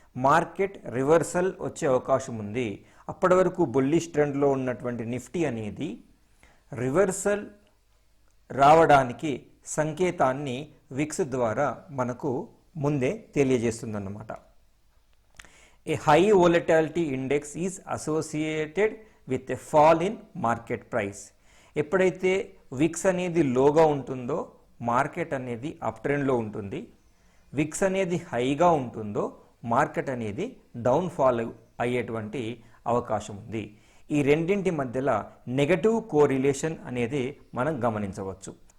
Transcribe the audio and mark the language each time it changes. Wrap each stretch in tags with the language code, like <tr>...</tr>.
<te>Market reversal వచ్చే అవకాశం ఉంది. అప్పటి వరకు బుల్లిష్ ట్రెండ్లో ఉన్నటువంటి నిఫ్టీ అనేది రివర్సల్ రావడానికి సంకేతాన్ని విక్స్ ద్వారా మనకు ముందే తెలియజేస్తుందన్నమాట.</te> <en>A high volatility index is associated with a fall in market price.</en> <te>ఎప్పుడైతే విక్స్ అనేది లోగా ఉంటుందో మార్కెట్ అనేది అప్ ట్రెండ్లో ఉంటుంది, విక్స్ అనేది హైగా ఉంటుందో మార్కెట్ అనేది డౌన్ ఫాల్ అయ్యేటువంటి అవకాశం ఉంది. ఈ రెండింటి మధ్యలో నెగటివ్ కోరిలేషన్ అనేది మనం గమనించవచ్చు.</te>